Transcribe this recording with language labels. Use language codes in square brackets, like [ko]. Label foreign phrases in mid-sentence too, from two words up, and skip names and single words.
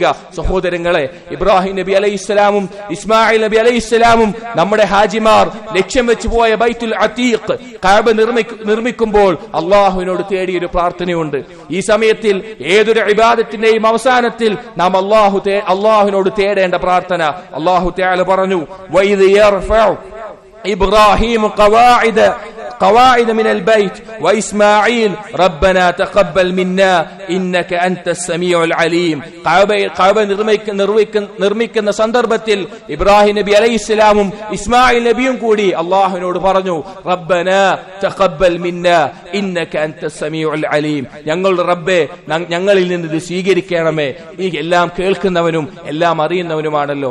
[ml] സഹോദരങ്ങളെ, ഇബ്രാഹിം നബി അലൈഹിസ്സലാമും ഇസ്മായിൽ നബി അലൈഹിസ്സലാമും നമ്മുടെ ഹാജിമാർ ലക്ഷ്യം വെച്ച് പോയ ബൈത്തുൽ അതീഖ് കഅബ നിർമ്മിക്കുമ്പോൾ അല്ലാഹുവിനോട് തേടിയൊരു പ്രാർത്ഥനയുണ്ട്. ഈ സമയത്തിൽ ഏതൊരു ഇബാദത്തിന്റെയും അവസാനത്തിൽ നാം അല്ലാഹുവിനോട് തേടേണ്ട പ്രാർത്ഥന [ar] الله تعالى [ml] പറഞ്ഞു, [ar] وإذ يرفع إبراهيم قواعد من البيت وإسماعيل ربنا تقبل منا إنك أنت السميع العليم. [ml] കഅബ നിർമ്മിക്കുന്ന സന്ദർഭത്തിൽ ഇബ്രാഹിം നബി അലൈഹിസ്സലാമും ഇസ്മായിൽ നബിയും കൂടി അല്ലാഹുവിനോട് പറഞ്ഞു, [ar] ربنا تقبل منا إنك أنت السميع العليم, [ml] ഞങ്ങളുടെ റബ്ബേ ഞങ്ങളിൽ നിന്ന് ഇത് സ്വീകരിക്കണമേ, നീ എല്ലാം കേൾക്കുന്നവനും എല്ലാം അറിയുന്നവനുമാണല്ലോ.